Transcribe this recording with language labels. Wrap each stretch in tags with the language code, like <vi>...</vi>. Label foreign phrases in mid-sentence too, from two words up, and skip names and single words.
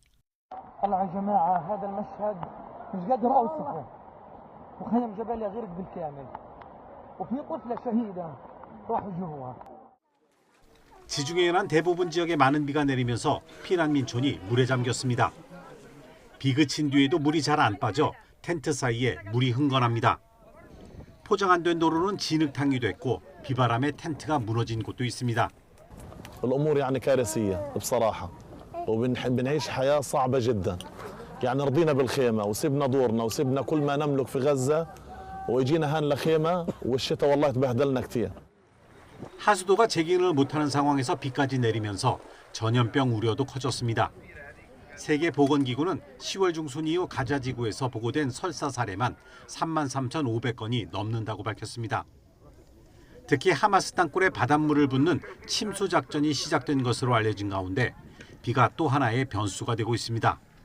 <ko>지중해 연안 대부분 지역에 많은 비가 내리면서 피난민촌이 물에 잠겼습니다. 비 그친 뒤에도 물이 잘 안 빠져 텐트 사이에 물이 흥건합니다. 포장 안 된 도로는 진흙탕이 됐고 비바람에 텐트가 무너진 곳도 있습니다.</ko> <ar>الأمور يعني كارثية بصراحة وبنعيش حياة صعبة جدا يعني رضينا بالخيمة وسبنا دورنا وسبنا كل ما نملك في غزة وإجينا هان لخيمة والشتاء والله تبهدلنا كتير.</ar> <ko>하수도가 재기능을 못하는 상황에서 비까지 내리면서 전염병 우려도 커졌습니다. 세계보건기구는 10월 중순 이후 가자지구에서 보고된 설사 사례만 33,500건이 넘는다고 밝혔습니다. 특히 하마스 땅굴에 바닷물을 붓는 침수 작전이 시작된 것으로 알려진 가운데 비가 또 하나의 변수가 되고 있습니다.</ko>